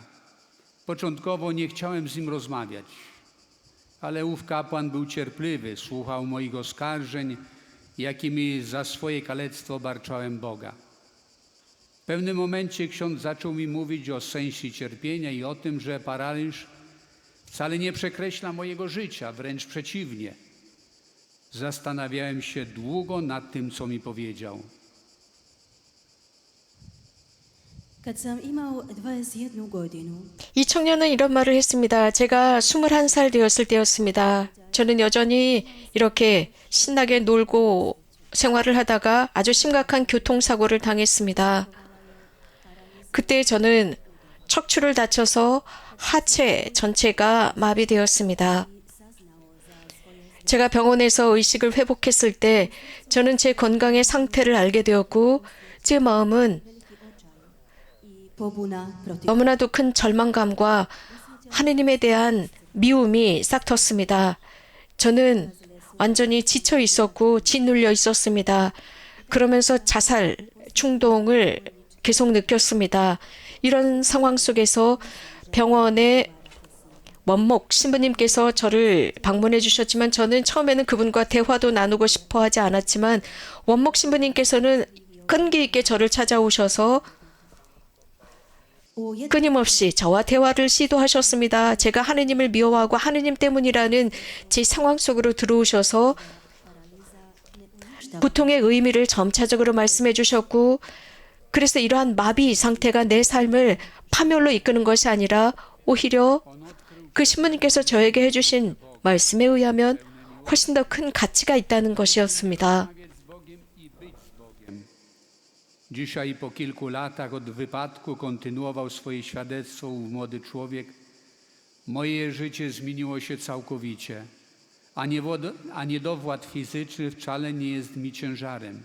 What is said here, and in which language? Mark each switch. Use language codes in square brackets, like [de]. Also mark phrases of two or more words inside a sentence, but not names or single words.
[pl] Początkowo nie chciałem z nim rozmawiać, ale ów kapłan był cierpliwy, słuchał moich oskarżeń, jakimi za swoje kalectwo barczałem Boga. W pewnym momencie ksiądz zaczął mi mówić o sensie cierpienia i o tym, że paraliż wcale nie przekreśla mojego życia, wręcz przeciwnie. Zastanawiałem się długo nad tym, co mi powiedział. [hr] Kad sam imao 21 godinu, [ko] 이 청년은 이런 말을 했습니다. 제가 21살 되었을 때였습니다. 저는 여전히 이렇게 신나게 놀고 생활을 하다가 아주 심각한 교통사고를 당했습니다. 그때 저는 척추를 다쳐서 하체 전체가 마비되었습니다. 제가 병원에서 의식을 회복했을 때 저는 제 건강의 상태를 알게 되었고 제 마음은 [hr] pobuna protiv [ko] 너무나도 큰 절망감과 하느님에 대한 미움이 싹 텄습니다. 저는 완전히 지쳐 있었고 짓눌려 있었습니다. 그러면서 자살 충동을 계속 느꼈습니다. 이런 상황 속에서 병원의 원목 신부님께서 저를 방문해 주셨지만 저는 처음에는 그분과 대화도 나누고 싶어 하지 않았지만 원목 신부님께서는 끈기 있게 저를 찾아오셔서 [hr] u jednom [ko] 끊임없이 저와 대화를 시도하셨습니다. 제가 하느님을 미워하고 하느님 때문이라는 제 상황 속으로 들어오셔서 고통의 의미를 점차적으로 말씀해 주셨고 그래서 이러한 마비 상태가 내 삶을 파멸로 이끄는 것이 아니라 오히려 그 신부님께서 저에게 해주신 말씀에 의하면 훨씬 더 큰 가치가 있다는 것이었습니다. [pl] Dzisiaj po kilku latach od wypadku kontynuował swoje świadectwo ów młody człowiek. Moje życie zmieniło się całkowicie, a niedowład fizyczny wcale nie jest mi ciężarem.